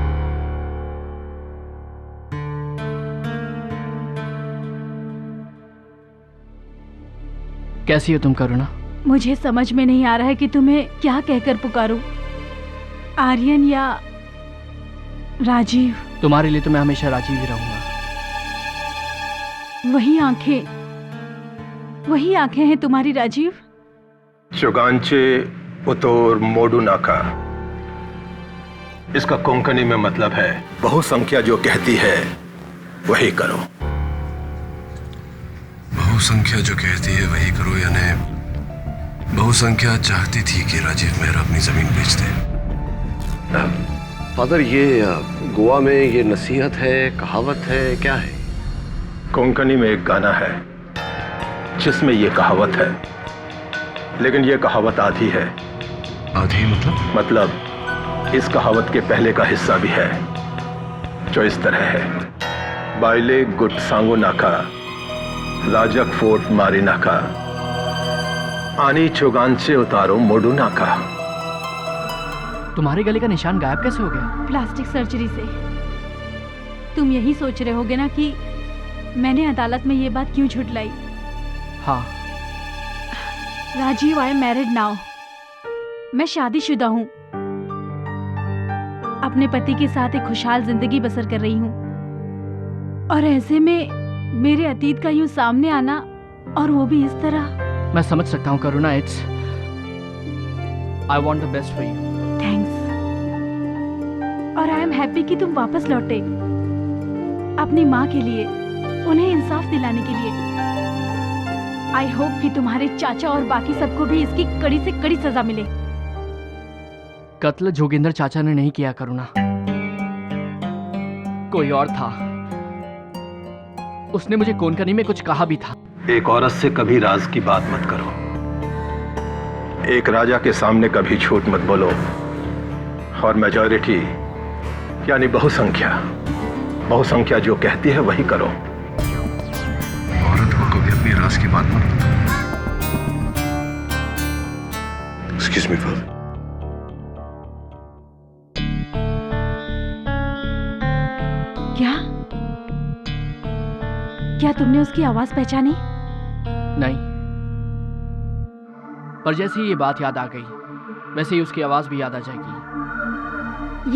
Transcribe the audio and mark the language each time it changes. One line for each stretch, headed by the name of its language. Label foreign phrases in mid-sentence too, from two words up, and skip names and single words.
Hindi: कैसी हो तुम करुणा? मुझे समझ में नहीं आ रहा है कि तुम्हें क्या कहकर पुकारूं, आर्यन या राजीव। तुम्हारे लिए तो मैं हमेशा राजीव ही रहूंगा। वही आंखें हैं तुम्हारी राजीव।
Konkani: चुगांचे उतोर मोडू नाका,
Hindi: इसका कोंकणी में मतलब है बहुसंख्या जो कहती है वही करो। बहुसंख्या जो कहती है वही करो, यानी बहुसंख्या चाहती थी कि राजीव मेहरा अपनी जमीन बेच दे। फादर, ये गोवा में ये नसीहत है, कहावत है, क्या है? कोंकणी में एक गाना है जिसमें ये कहावत है, लेकिन ये कहावत आधी है। आधी मतलब इस कहावत के पहले का हिस्सा भी है जो इस तरह है।
Konkani: बाइले गुट सांगो नाका, राजक फोर्ट मारी नाका, आनी चुगांचे उतारो मोडू नाका।
Hindi: तुम्हारे गले का निशान गायब कैसे हो गया? प्लास्टिक सर्जरी से। तुम यही सोच रहे होगे ना कि मैंने अदालत में ये बात क्यों झुठलाई? हाँ।
English: राजीव, I am married now.
Hindi: मैं शादीशुदा हूँ, अपने पति के साथ एक खुशहाल जिंदगी बसर कर रही हूँ, और ऐसे में मेरे अतीत का यूं सामने आना, और वो भी इस तरह। मैं समझ सकता हूँ करुणा।
English: it's I want the best for you.
Hindi: थैंक्स। और
English: I am happy
Hindi: कि तुम वापस लौटे अपनी माँ के लिए, उन्हें इंसाफ दिलाने के लिए।
English: I hope
Hindi: कि तुम्हारे चाचा और बाकी सबको भी इसकी कड़ी से कड़ी सजा मिले। कत्ल जोगिंदर चाचा ने नहीं किया करुणा, कोई और था। उसने मुझे कोंकणी में कुछ कहा भी था। एक औरत से कभी राज की बात मत करो, एक राजा के सामने कभी झूठ मत बोलो, और मेजॉरिटी यानी बहुसंख्या बहुसंख्या जो कहती है वही करो। औरत को कभी अपनी राज की बात मत बताओ।
English: Excuse me, father.
Hindi: क्या तुमने उसकी आवाज पहचानी? नहीं, पर जैसे ही ये बात याद आ गई वैसे ही उसकी आवाज भी याद आ जाएगी।